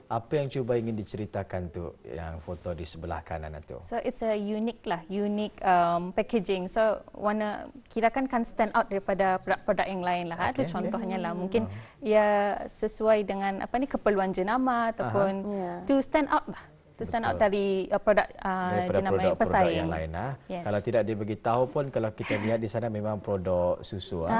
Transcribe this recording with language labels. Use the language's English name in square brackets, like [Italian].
[Malay] Apa yang cuba ingin diceritakan tu yang foto di sebelah kanan itu? [English] So it's a unique packaging. [Malay] So kirakan kan stand out daripada produk-produk yang lain lah. Itu contohnya lah. Mungkin ia sesuai dengan keperluan jenama ataupun [English] to stand out [Malay] lah. [English] To stand out [Malay] dari produk jenama yang pesaing. Yang lain. Kalau tidak diberitahu pun, kalau kita lihat di sana memang produk susu.